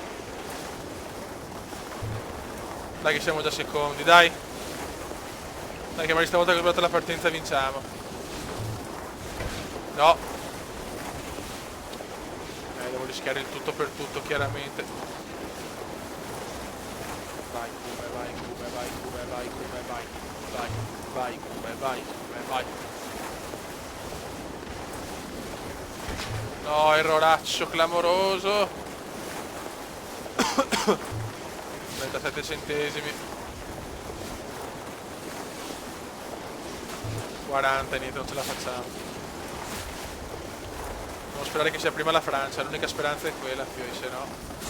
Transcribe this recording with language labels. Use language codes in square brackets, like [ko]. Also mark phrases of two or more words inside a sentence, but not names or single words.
[it] Dai che siamo già secondi, dai. Dai che magari stavolta che ho sbagliato la partenza vinciamo. No. Devo rischiare il tutto per tutto chiaramente. Vai Kume, vai Kume, vai Kume, vai Kume, vai. Vai, vai Kume, vai Kume, vai. No, erroraccio clamoroso. 37 centesimi. 40, niente, non ce la facciamo. Devo sperare che sia prima la Francia, l'unica speranza è quella, fioi, se no.